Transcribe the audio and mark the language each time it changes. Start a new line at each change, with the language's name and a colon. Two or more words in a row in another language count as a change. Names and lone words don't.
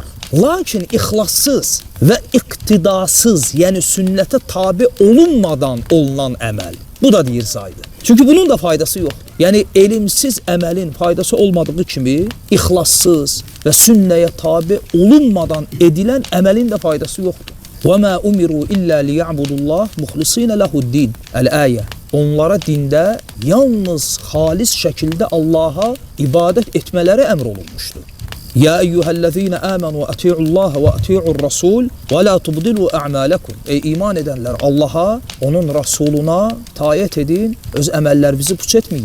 Azerbaijani: Lakin ixlassız və iqtidasız, yəni sünnətə tabi olunmadan olunan əməl. Bu da deyir zaydır. Çünki bunun da faydası yoxdur. Yəni elmsiz əməlin faydası olmadığı kimi ixlassız və sünnəyə tabi olunmadan edilən əməlin də faydası yoxdur.
Arabic: وَمَا أُمِرُوا إِلَّا لِيَعْبُدُ اللّٰهِ مُخْلِصِينَ لَهُ الدِّينَ Əl-Əyə.
Azerbaijani: Onlara dində yalnız xalis şəkildə Allaha ibadət etmələri əmr olunmuşdur.
Arabic: يا أيها الذين آمنوا أطيعوا الله وأطيعوا الرسول ولا تبطلوا أعمالكم.
Azerbaijani: Ey iman edenler, Allah'a, onun Rasuluna taat edin, öz əməllərinizi puç etməyin.